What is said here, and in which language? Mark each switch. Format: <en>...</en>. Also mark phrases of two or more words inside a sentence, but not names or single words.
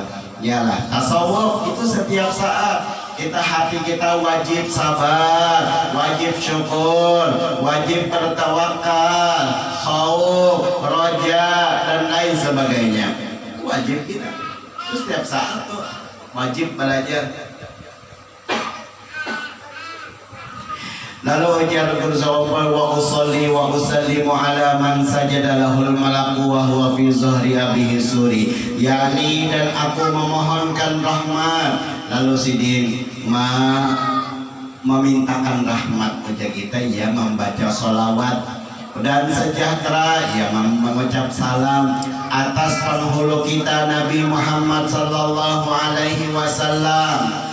<bjn>Yalah, tasawuf itu setiap saat kita, hati kita wajib sabar, wajib syukur, wajib bertawakal, khauf, roja dan lain sebagainya. Itu wajib kita. Itu setiap saat tuh wajib belajar. Lalu ujar bersawab</bjn> <ar>وأصلي وأسلم على من سجد له الملك وهو في ظهر أبيه سري,</ar> <bjn>yakni dan aku memohonkan rahmat. Lalu sidin memintakan rahmat ujar kita, ya membaca sholawat dan sejahtera, ya mengucap salam atas penghulu kita Nabi Muhammad</bjn> <ar>صلى الله عليه وسلم.</ar>